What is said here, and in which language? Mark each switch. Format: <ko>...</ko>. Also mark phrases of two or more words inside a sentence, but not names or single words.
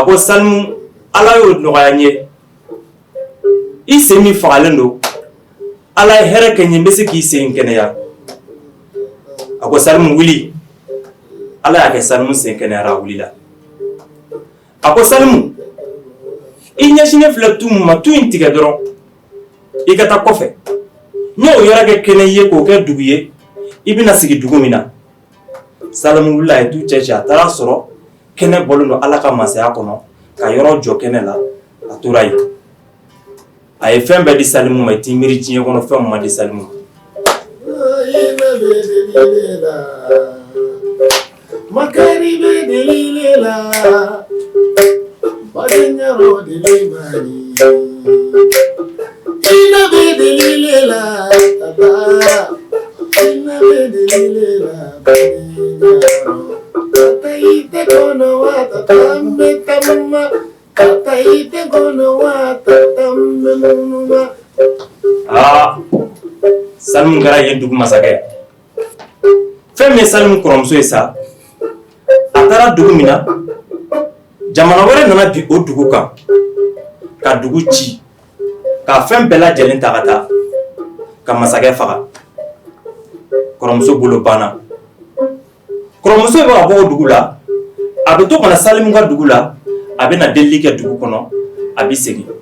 <bm>ko Salimu Ala y'o nɔgɔya n ye i sen min fagalen don Ala ye hɛrɛ kɛ n ye n bɛ se k'i sen kɛnɛya a ko Salimu wuli Ala y'a kɛ Salimu sen kɛnɛyara a wulila a ko Salimu i ɲɛsinnen filɛ tu min ma tu in tigɛ dɔrɔn i ka taa kɔfɛ n y'o yɔrɔ kɛ kɛnɛ ye k'o kɛ dugu ye i bɛna sigi dugu min na Salimu wulila a ye tu cɛ a taara sɔrɔ kɛnɛ bɔlen don Ala ka masaya kɔnɔ ka yɔrɔ jɔ kɛnɛ la a tora yen a ye fɛn bɛɛ di Salimu ma i t'i miiri diɲɛ kɔnɔ fɛn min ma di Salimu ma Makari be delilela Badanyaro delimani Ina be delilela Tata Ina be delilela Badanyaro Tata ite kono wa tata metamma Tata ite kono wa tata memuma Salimu kɛra yen dugu masakɛ fɛn min ye Salimu kɔrɔmuso ye sa a taara dugu min na jamana wɛrɛ nana bi o dugu kan ka dugu ci ka fɛn bɛɛ lajɛlen ta ka taa ka masakɛ faga kɔrɔmuso bolo banna kɔrɔmuso bɛ ka bɔ o dugu la a bɛ to kana Salimu ka dugu la a bɛ na delili kɛ dugu kɔnɔ a bɛ segin</bm>